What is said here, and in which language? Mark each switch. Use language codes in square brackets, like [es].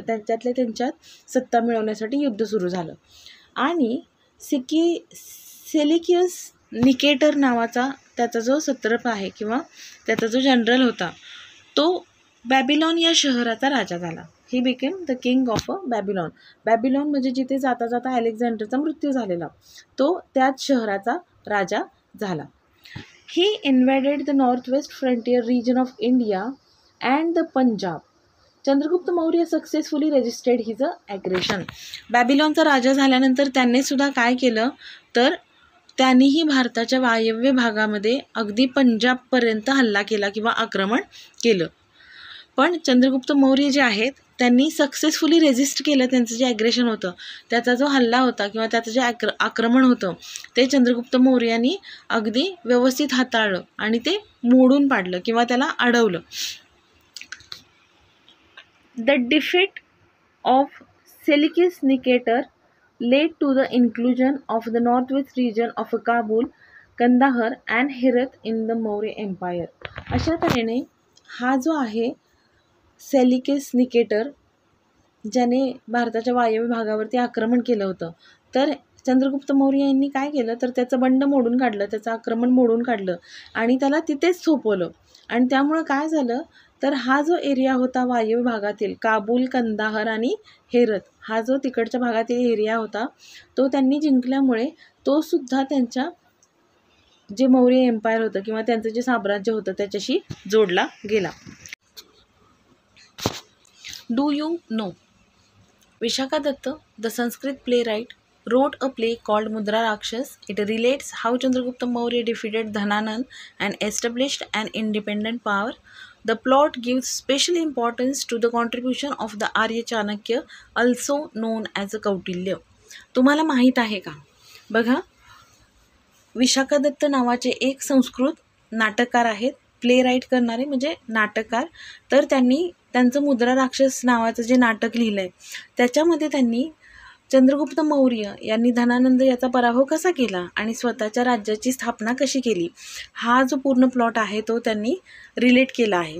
[mr] त्यांच्यात सत्ता मिळवण्यासाठी युद्ध सुरू झालं आणि सेलिकियस निकेटर नावाचा त्याचा जो सत्रप आहे किंवा त्याचा जो जनरल होता तो बॅबिलॉन या शहराचा राजा झाला. [en] He became the king of Babylon. [mr] Babylon म्हणजे जिथे जाता जाता अलेक्झांडरचा मृत्यू झालेला तो त्याच शहराचा राजा झाला. [en] He invaded the northwest frontier region of India and the Punjab. Chandragupta Maurya successfully resisted his aggression. [mr] बॅबिलॉनचा राजा झाल्यानंतर त्यांनी सुद्धा काय केलं तर त्यांनीही भारताच्या वायव्य भागामध्ये अगदी पंजाबपर्यंत हल्ला केला किंवा आक्रमण केलं. पण चंद्रगुप्त मौर्य जे आहेत त्यांनी सक्सेसफुली रेजिस्ट केलं. त्यांचं जे ॲग्रेशन होतं त्याचा जो हल्ला होता किंवा त्याचं जे आक्रमण होतं ते चंद्रगुप्त मौर्यांनी अगदी व्यवस्थित हाताळलं आणि ते मोडून पाडलं किंवा त्याला अडवलं. [en] The defeat of Seleucus Nicator led to the inclusion of the northwest region of Kabul, Kandahar and Herat in the Maurya Empire. [mr] अशा तऱ्हेने हा जो आहे सेलिकस निकेटर, ज्याने भारताच्या वायव्य भागावरती आक्रमण केलं होतं, तर चंद्रगुप्त मौर्य यांनी काय केलं तर त्याचं बंड मोडून काढलं, त्याचं आक्रमण मोडून काढलं आणि त्याला तिथेच थोपवलं. आणि त्यामुळं काय झालं तर हा जो एरिया होता वायव्य भागातील काबूल, कंदाहर आणि हेरत, हा जो तिकडच्या भागातील एरिया होता तो त्यांनी जिंकल्यामुळे तो सुद्धा त्यांच्या जे मौर्य एम्पायर होतं किंवा त्यांचं जे साम्राज्य होतं त्याच्याशी जोडला गेला. [en] Do you know Vishaka Datta, the Sanskrit playwright, wrote a play called Mudra Rakshas. It relates how Chandragupta Maurya defeated Dhananand and established an independent power. The plot gives special importance to the contribution of the Arya Chanakya, also known as Kautilya. [mr] तुम्हाला माहीत आहे का? बघा, विशाखा दत्त नावाचे एक संस्कृत नाटककार आहेत, play right करणारे म्हणजे नाटककार. तर त्यांनी त्यांचं मुद्रा राक्षस नावाचं जे नाटक लिहिलं आहे त्याच्यामध्ये त्यांनी चंद्रगुप्त मौर्य यांनी धनानंद याचा पराभव कसा केला आणि स्वतःच्या राज्याची स्थापना कशी केली, हा जो पूर्ण प्लॉट आहे तो त्यांनी रिलेट केला आहे.